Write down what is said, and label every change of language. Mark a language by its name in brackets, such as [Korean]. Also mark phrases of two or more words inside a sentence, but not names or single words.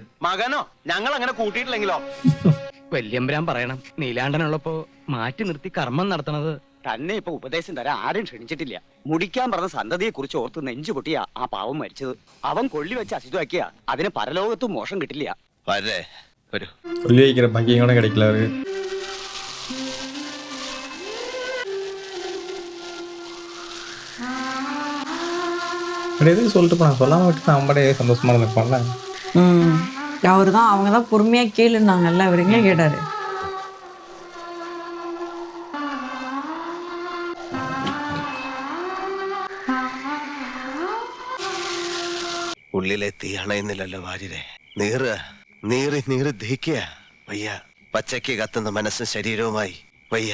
[Malayalam] മകനോ? ഞങ്ങൾ അങ്ങനെ കൂട്ടിയിട്ടില്ലെങ്കിലോ? വല്യമ്പരാൻ പറയണം, നീലാണ്ടനുള്ളപ്പോ മാറ്റി നിർത്തി കർമ്മം നടത്തണത്. തന്നെ ഇപ്പൊ ഉപദേശം തരാൻ ആരും ക്ഷണിച്ചിട്ടില്ല. മുടിക്കാൻ പറഞ്ഞ സന്തതിയെ കുറിച്ച് ഓർത്ത് നെഞ്ചു പൊട്ടിയാ ആ പാവം മരിച്ചത്. അവൻ കൊള്ളി വെച്ച് അശുദ്ധമാക്കിയ അതിന് പരലോകത്തും മോശം കിട്ടില്ല. [Tamil] சொல்லி வைக்கிற பாக்கியம் கூட கிடைக்கல அவரு. எதுவும் சொல்லிட்டு போனா, சொல்லாம விட்டு நம்மளே சந்தோஷமா இருந்திருப்பான்ல. அவரு தான், அவங்க தான் பொறுமையாக கேளுன்னாங்கல்ல, அவர் எங்கே கேட்டாரு? [Malayalam] ഉള്ളിലെ തീ അണയുന്നില്ലല്ലോ വാര്യരെ. നീറ് നീറി നീറി ദഹിക്കുക വയ്യ. പച്ചയ്ക്ക് കത്തുന്ന മനസ്സും ശരീരവുമായി വയ്യ.